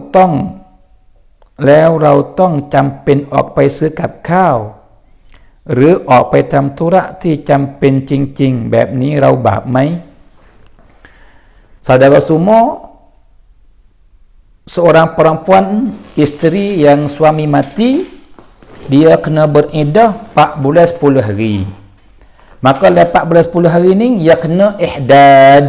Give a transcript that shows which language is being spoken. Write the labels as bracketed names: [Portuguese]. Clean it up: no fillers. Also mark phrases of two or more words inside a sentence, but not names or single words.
[Thai] ต้องจำเป็นออกไปซื้อกับข้าวหรือออกไปทำธุระที่จำเป็นจริงๆแบบนี้เราบาปไหม [Malay] Saudara semua, seorang perempuan isteri yang suami mati, dia kena beriddah 4 bulan 10 hari. Maka lepas 4 bulan 10 hari ni, dia kena ihdad.